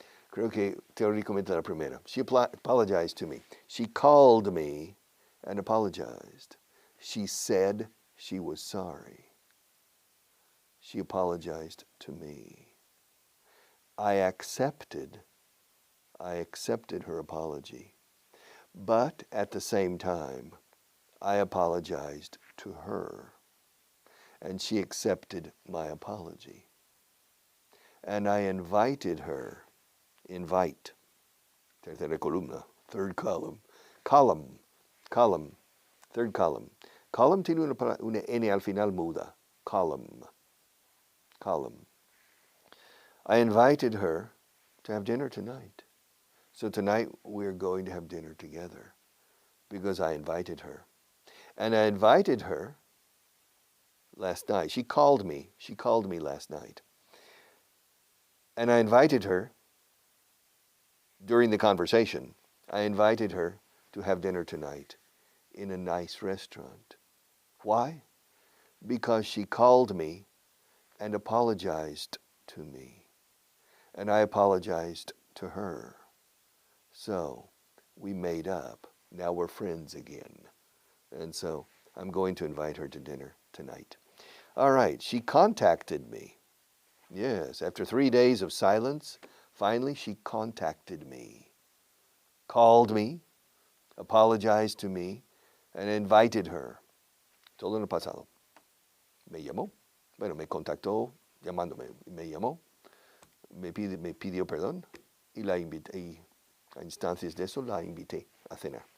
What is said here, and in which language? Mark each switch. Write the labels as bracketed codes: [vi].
[es] Creo que teóricamente la primera. [en] She apologized to me. She called me and apologized. She said she was sorry. She apologized to me. I accepted her apology. But at the same time, I apologized to her. And she accepted my apology. And I invited her. Invite. [es] Tercera columna. [en] Third column. Column. Third column. [es] Column tiene una N al final muda. [en] Column. I invited her to have dinner tonight. So tonight we're going to have dinner together because I invited her. And I invited her last night. She called me last night. And I invited her during the conversation I invited her to have dinner tonight in a nice restaurant. Why? Because she called me and apologized to me, and I apologized to her. So we made up. Now we're friends again. And so I'm going to invite her to dinner tonight. All right, she contacted me. Yes, after 3 days of silence, finally she contacted me, called me, apologized to me, and invited her. [es] Todo en el pasado. Me llamó, bueno, me contactó llamándome, me llamó, me pidió perdón y la invité, y a instancias de eso la invité a cenar.